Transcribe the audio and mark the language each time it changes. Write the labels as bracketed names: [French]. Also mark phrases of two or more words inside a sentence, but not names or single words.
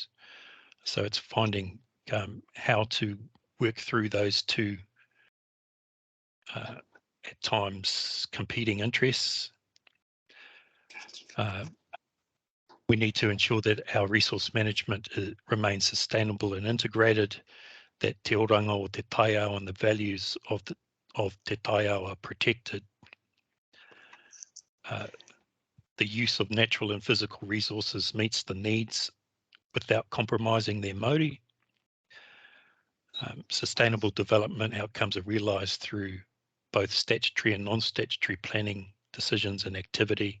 [English] So it's finding how to work through those two at times competing interests. We need to ensure that our resource management remains sustainable and integrated, that [Māori] te oranga o te taiao [English] and the values of [Māori] te taiao [English] are protected. The use of natural and physical resources meets the needs without compromising their Māori. Sustainable development outcomes are realised through both statutory and non-statutory planning decisions and activity.